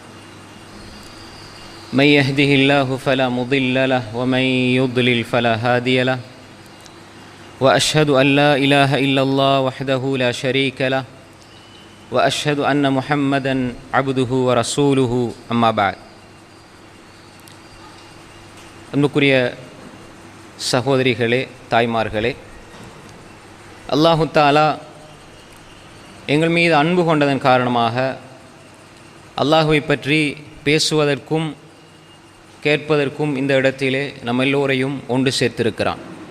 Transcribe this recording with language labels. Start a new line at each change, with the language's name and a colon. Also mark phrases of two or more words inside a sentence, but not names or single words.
Arabic: من يهده الله فلا مضل له ومن يضلل فلا هادي له. وأشهد أن لا إله إلا الله وحده لا شريك له وأشهد أن محمدًا عبده ورسوله أما بعد.
Tamil: அன்புக்குரிய சகோதரிகளே, தாய்மார்களே,
Arabic: الله تعالى
Tamil: எங்கள் மீது அன்பு கொண்டதன் காரணமாக அல்லாஹுவை பற்றி பேசுவதற்கும் கேட்பதற்கும் இந்த இடத்திலே நம்ம எல்லோரையும் ஒன்று சேர்த்திருக்கிறான்.